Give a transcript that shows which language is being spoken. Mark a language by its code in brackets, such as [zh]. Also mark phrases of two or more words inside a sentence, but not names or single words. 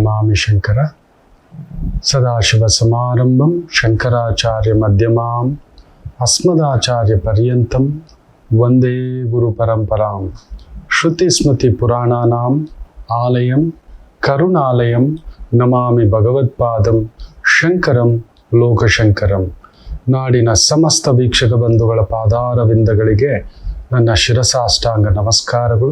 [sa] ನಮಾಮಿ ಶಂಕರ. ಸದಾಶಿವಸಮಾರಂಭಂ ಶಂಕರಾಚಾರ್ಯ ಮಧ್ಯಮಾಂ ಅಸ್ಮದಾಚಾರ್ಯ ಪರ್ಯಂತಂ ವಂದೇ ಗುರು ಪರಂಪರಾಂ. ಶ್ರುತಿಸ್ಮೃತಿ ಪುರಾಣಾನಾಂ ಆಲಯಂ ಕರುಣಾಲಯಂ ನಮಾಮಿ ಭಗವತ್ಪಾದಂ ಶಂಕರಂ ಲೋಕಶಂಕರಂ. [kn] ನಾಡಿನ ಸಮಸ್ತ ವೀಕ್ಷಕ ಬಂಧುಗಳ ಪಾದಾರವಿಂದಗಳಿಗೆ ನನ್ನ ಶಿರಸಾಷ್ಟಾಂಗ ನಮಸ್ಕಾರಗಳು.